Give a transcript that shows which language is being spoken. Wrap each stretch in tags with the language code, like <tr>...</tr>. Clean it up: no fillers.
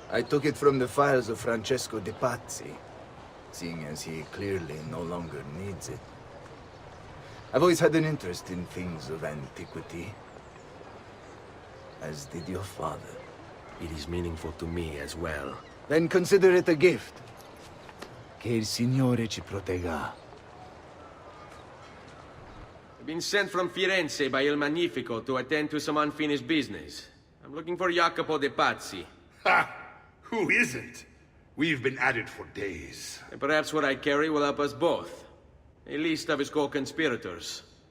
<en>I took it from the files of Francesco de Pazzi, seeing as he clearly no longer needs it. I've always had an interest in things of antiquity, as did your father. It is meaningful to me as well. Then consider it a gift.</en> <it>Che il Signore ci protegga.</it> <en>I've been sent from Firenze by Il Magnifico to attend to some unfinished business. I'm looking for Jacopo de Pazzi. Ha! Who isn't? We've been at it for days. And perhaps what I carry will help us both. A list of his co-conspirators.</en>